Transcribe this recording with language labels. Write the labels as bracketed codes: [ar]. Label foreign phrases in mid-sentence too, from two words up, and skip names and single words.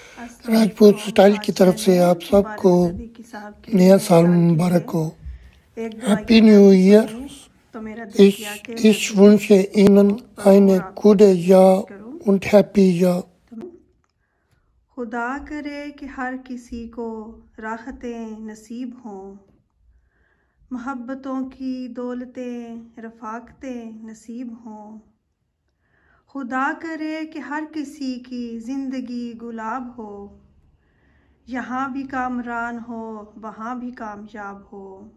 [ur] راجپوت اسٹائل کی طرف سے آپ سب کو نیا سال مبارک ہو. [en] Happy New Year. [de] Ich wünsche Ihnen eine gute Jahr und happy Jahr। [ur] خدا کرے کہ ہر کسی کو راحتیں نصیب ہوں، محبتوں کی دولتیں رفاقتیں نصیب ہوں, मोहब्बतों की दौलतें रफ़ाक़तें नसीब हों। خدا کرے کہ ہر کسی کی زندگی گلاب ہو، یہاں بھی کامران ہو وہاں بھی کامیاب ہو.